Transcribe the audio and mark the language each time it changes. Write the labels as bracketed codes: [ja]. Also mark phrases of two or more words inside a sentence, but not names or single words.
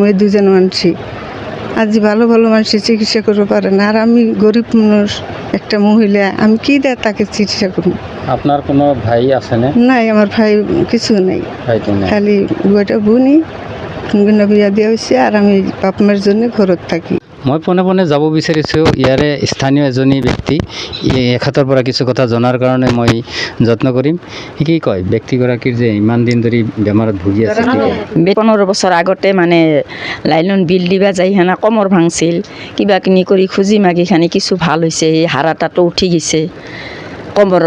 [bn] এই দুজন মানুষই আজ ভালো ভালো মানুষের চিকিৎসা করতে পারে না, আর আমি গরিব মানুষ, একটা মহিলা, আমি কী দিয়ে তাকে চিকিৎসা করবো? আপনার কোনো ভাই আছে না? নাই, আমার ভাই কিছু নেই, ভাই তো নেই। খালি বইটা বুনি বিয়া দিয়া হয়েছে, আর আমি বাপ মার জন্য ঘৰত থাকি। [as] মই পোনে পোনে যাব বিচাৰিছোঁ ইয়াৰে স্থানীয় এজনী ব্যক্তি, এখেতৰ পৰা কিছু কথা জনাৰ কাৰণে মই যত্ন কৰিম। কি কয় ব্যক্তিগৰাকীৰ যে ইমান দিন ধৰি বেমাৰত ভুগি আছে? 15 বছৰ আগতে মানে লাইলন বিল দিবা যাই সেনা কমৰ ভাঙছিল, কিবা কিনি কৰি খুজি মাগি খানি কিছু ভাল হৈছে, এই হাৰাটাটো উঠি গৈছে কমৰৰ।